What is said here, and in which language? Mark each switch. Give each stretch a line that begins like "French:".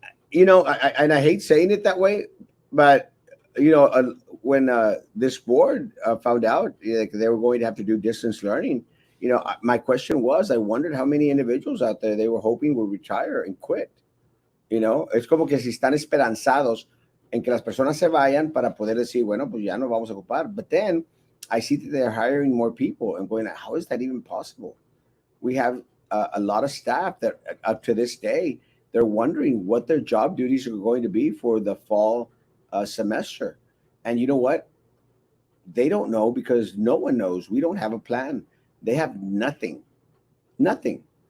English: You know, and I hate saying it that way, but you know, when this board found out like they were going to have to do distance learning, you know, my question was, I wondered how many individuals out there they were hoping would retire and quit.
Spanish: You know, es como que si están esperanzados en que las personas se vayan para poder decir, bueno, pues ya no vamos a ocupar.
English: But then I see that they're hiring more people and going, how is that even possible? We have a lot of staff that up to this day, they're wondering what their job duties are going to be for the fall semester. And you know what? They don't know because no one knows. We don't have a plan. They have nothing. Nothing.